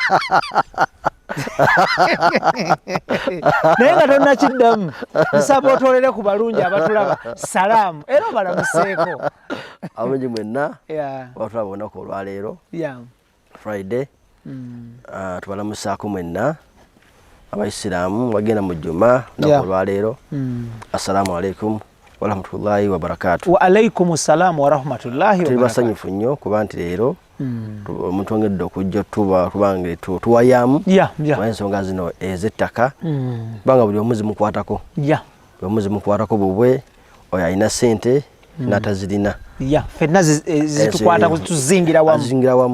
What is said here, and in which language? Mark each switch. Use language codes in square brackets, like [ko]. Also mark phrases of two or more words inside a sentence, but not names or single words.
[lg] Naye nga tonnakiddamu, nsaba otwolere ku balungi abatulaba salaamu era obalamuseeko. Abalungi mwenna batulaba olunaku olwaleero Friday, tubalamusaako mwenna abaisiraamu bagenda mu jjuma olunaku olwaleero. [ar] السلام عليكم ورحمة الله وبركاته. وعليكم السلام ورحمة الله وبركاته. [lg] Tuli basanyufu nnyo kuba nti leero mutwongedde okujja tubange tuwayamu ensonga zino ez'ettaka kubanga buli omuzi mukwatako bubwe oyo alina ssente n'atazirina, ffenna zitukwatako zituzingira wamu,